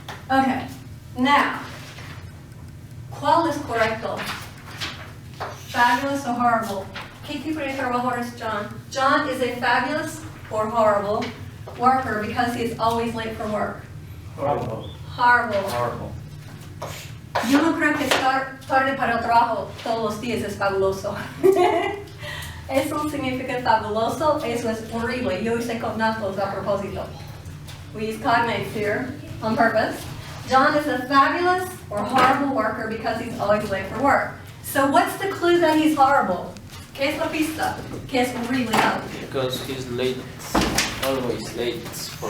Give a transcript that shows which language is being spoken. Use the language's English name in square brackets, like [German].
[Spanish] Okay, now, ¿cuál es correcto? [English] Fabulous or horrible? [Spanish] ¿Qué tipo de trabajador es John? [English] John is a fabulous or horrible worker because he's always late for work. Horrible. Horrible. Horrible. [Spanish] Yo no creo que estar tarde para el trabajo todos los días es fabuloso. Eso significa fabuloso, eso es horrible. Yo hice cognatos a propósito. [English] We use cognates here on purpose. John is a fabulous or horrible worker because he's always late for work. So what's the clue that he's horrible? [Spanish] ¿Qué es la pista? ¿Qué es horrible? [English] Because he's late. Always late. For